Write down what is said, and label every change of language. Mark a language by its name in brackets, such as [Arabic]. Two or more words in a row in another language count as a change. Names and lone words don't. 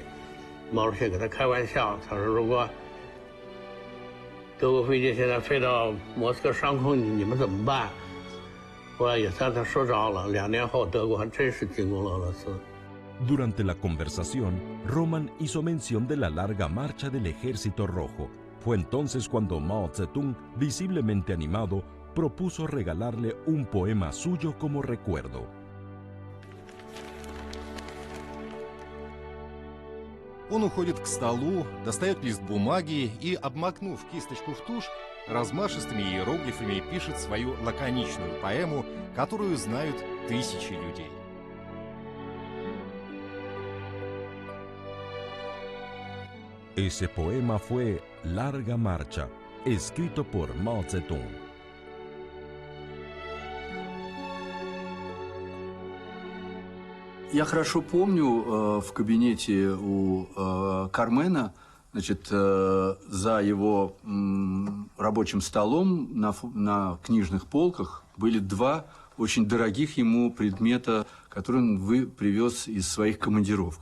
[Chinese] 毛主席给他开玩笑，他说：“如果德国飞机现在飞到莫斯科上空，你们怎么办？” 后来也算他说着了。2年后，德国还真是进攻了俄罗斯。 [Spanish] Durante la conversación, Roman hizo mención de la larga marcha del Ejército Rojo. Fue entonces cuando Mao Zedong, visiblemente animado, propuso regalarle un poema suyo como recuerdo. [Russian] Он уходит к столу, достает лист бумаги и, обмакнув кисточку в тушь, размашистыми иероглифами пишет свою лаконичную поэму, которую знают тысячи людей. [Spanish] Ese poema fue Larga Marcha, escrito por Mao Zedong. [Russian] Я хорошо помню в кабинете у Кармена, значит, за его рабочим столом на книжных полках были 2 очень дорогих ему предмета, которые он привез из своих командировок.